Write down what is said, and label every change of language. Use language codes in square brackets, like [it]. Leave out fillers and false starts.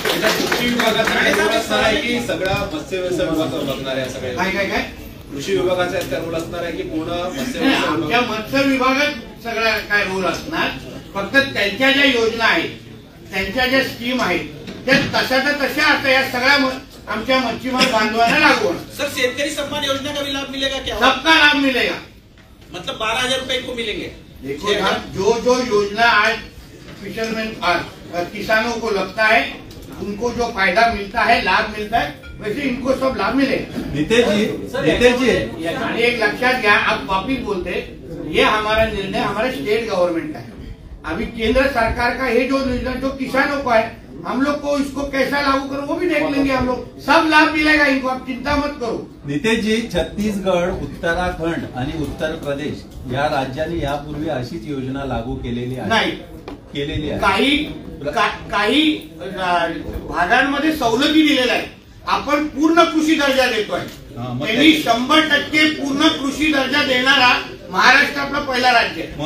[mr] कृषी विभागाचा की सगळा मत्स्य व्यवसाय विभाग बघणार आहे सगळ्या काय कृषी विभागाचा रोल असणार आहे की पूर्ण मत्स्य आमच्या मत्स्य विभागात सगळा काय रोल असणार. फक्त त्यांच्या ज्या योजना आहेत, त्यांच्या ज्या स्कीम आहेत त्या तशाच्या तशा आता या सगळ्या आमच्या मच्छीमार बांधवांना लागू होणार. [hi] सर, शेतकरी सम्मान योजना का भी लाभ मिलेगा क्या? सबका लाभ मिलेगा. मतलब 12,000 रुपए को मिलेंगे. देखो जो योजना आज फिशरमैन किसानों को लगता है, उनको जो फायदा मिलता है, लाभ मिलता है, वैसे इनको सब लाभ मिलेगा. नितेश जी [mr] आणि एक लक्षात घ्या, [hi] आप वापिस बोलते, ये हमारा निर्णय हमारे स्टेट गवर्नमेंट का है. अभी केंद्र सरकार का ये जो योजना जो किसानों को है, हम लोग को इसको कैसा लागू करो वो भी देख लेंगे. हम लोग सब लाभ मिलेगा इनको, आप चिंता मत करो. [mr] नितेश जी, छत्तीसगड, उत्तराखंड आणि उत्तर प्रदेश या राज्यांनी यापूर्वी अशीच योजना लागू केलेली आहे. नाही केलेली आहे. काही भागांमध्ये सवलती दिलेल्या आहेत. आपण पूर्ण कृषी दर्जा देतोय. त्यांनी 100% पूर्ण कृषी दर्जा देणारा महाराष्ट्र आपला पहिला राज्य आहे.